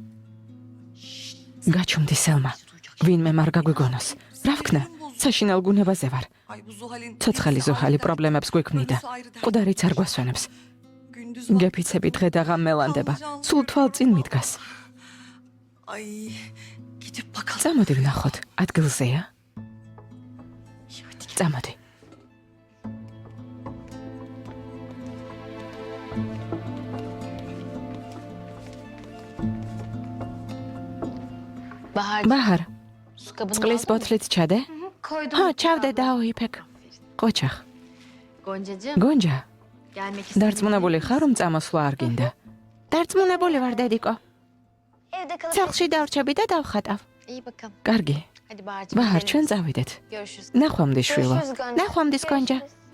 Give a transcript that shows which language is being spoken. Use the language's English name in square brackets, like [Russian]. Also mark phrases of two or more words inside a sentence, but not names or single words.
[Georgian] გაჩუმდი სელმა. ვინმე არ გაგვიგონოს. რა ვქნა? საშინელ გუნებაზე ვარ. [Turkish] Ay bu Zuhal'in... [Georgian] ცოცხალი ზუჰალი პრობლემებს გვიქმნიდა. მკვდარიც არ გვასვენებს. [Turkish] Gündüz var. [Georgian] გეფიცები დღე და ღამ მელანდება. სულ თვალ წინ მიდგას. [Turkish] Ay gidip bakalım. [Georgian] წამოდი ვნახოთ. ადგილზეა? წამოდი. ბაჰარ, [Turkish] Su kabını [Georgian] წყლის ბოთლით ჩადე? [Turkish] koydum. [Georgian] ჰა, ჩავდე დაოიფეკ. ყოჩახ. [Turkish] Goncacığım [Georgian] გონჯა, [Turkish] gelmek istedim. [Georgian] დარწმუნებული ხარ რომ წამოსვლა არ გინდა? დარწმუნებული ვარ, დედიკო. [Turkish] Evde kalıp. [Georgian] სახლში დავრჩები და დავხატავ. [Turkish] İyi bakalım. [Georgian] კარგი. [Turkish] Hadi Bahar'cığım. [Georgian] ბაჰარ, [Turkish] gidelim. [Georgian] ჩვენ წავიდეთ. [Turkish] Görüşürüz. [Georgian] ნახვამდის შვილო. [Turkish] Görüşürüz, Gonca. [Georgian] ნახვამდის გონჯა. [Turkish] Görüşürüz.